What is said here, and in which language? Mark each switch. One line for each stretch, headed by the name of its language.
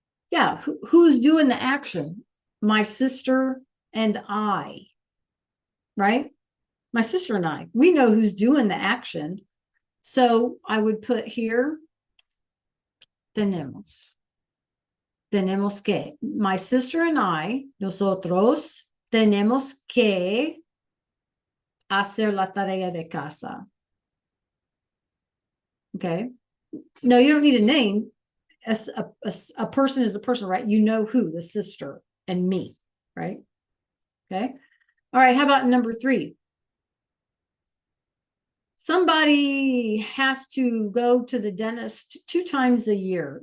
English: Yeah, who's doing the action? My sister and I. Right? My sister and I. We know who's doing the action. So I would put here, tenemos.
Spanish: Tenemos que.
English: My sister and I,
Spanish: nosotros, tenemos que hacer la tarea de casa.
English: Okay. No, you don't need a name. As a person is a person, right? You know who, the sister and me, right? Okay. All right. How about number 3? Somebody has to go to the dentist 2 times a year.